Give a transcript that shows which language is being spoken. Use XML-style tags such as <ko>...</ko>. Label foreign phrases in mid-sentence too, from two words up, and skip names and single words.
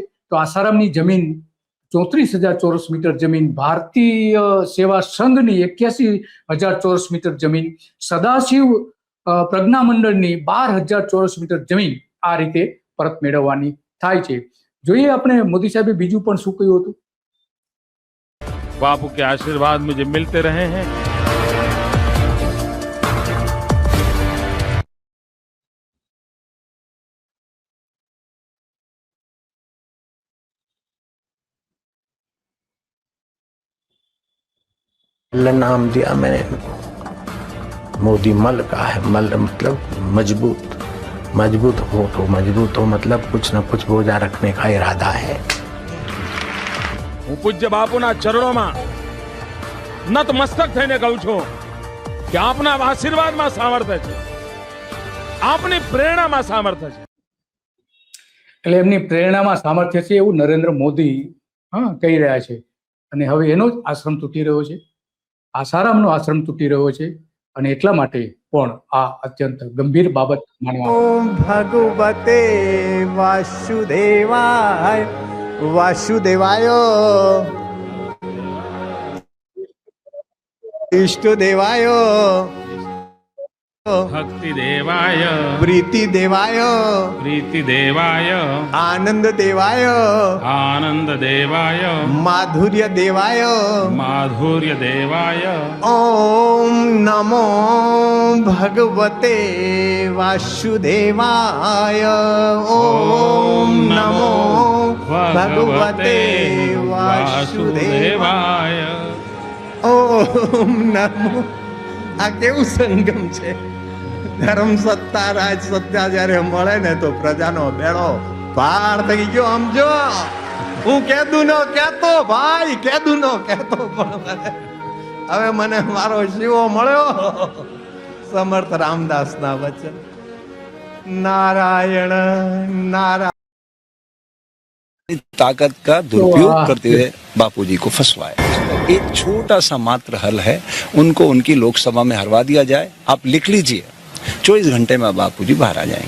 <gu>તો આસારામની જમીન 34,000 ચોરસ મીટર જમીન, ભારતીય સેવા સંઘની 81,000 ચોરસ મીટર જમીન, સદાશિવ પ્રજ્ઞા મંડળની 12,000 ચોરસ મીટર જમીન આ રીતે પરત મેળવવાની થાય છે. જોઈએ આપણે મોદી સાહેબે બીજું પણ શું કહ્યું હતું.</gu> <hi>बापू के आशीर्वाद मुझे मिलते रहे हैं. मल्ल नाम दिया मैंने, मोदी मल का है. मल्ल मतलब मजबूत. मजबूत हो तो मजबूत हो मतलब कुछ न कुछ बोझा रखने का इरादा है.</hi> <gu>હું પૂજ્ય બાપુના ચરણોમાં નતમસ્તક થઈને કહું છું કે આપના આશીર્વાદમાં સામર્થ્ય છે, આપની પ્રેરણામાં સામર્થ્ય છે. એટલે એમની પ્રેરણામાં સામર્થ્ય છે એવું નરેન્દ્ર મોદી કહી રહ્યા છે. અને હવે એનો જ આશ્રમ તૂટી રહ્યો છે, આસારામનો આશ્રમ તૂટી રહ્યો છે. અને એટલા માટે પણ આ અત્યંત ગંભીર બાબત માનવામાં.</gu> <sa>ओम भगवते वासुदेवाय वासुदेवाय इष्टदेवाय भक्ति देवाय, प्रीति देवाय प्रीति देवाय, आनंद देवाय आनंद देवाय, माधुर्य देवाय माधुर्य देवाय. ओम नमो भगवते वासुदेवाय. ओम नमो भगवते वासुदेवाय. ओम नमो.</sa> <gu>આ કેવું સંગમ છે. ધર્મ સત્તા રાજ સત્તા જ્યારે મળે ને તો પ્રજાનો બેડો પાર થઈ ગયો. સમજો, હું કેદું નો કહેતો ભાઈ, કેદું નો કહેતો, પણ હવે મને મારો શિવો મળ્યો. સમર્થ રામદાસ ના વચન.</gu> <hi>नारायण नारायण ताकत का दुरुपयोग करते हुए बापूजी को फंसवाया. एक छोटा सा मात्र हल है, उनको उनकी लोकसभा में हरवा दिया जाए. आप लिख लीजिए, 24 घंटे में बापूजी बाहर आ जाएंगे.</hi>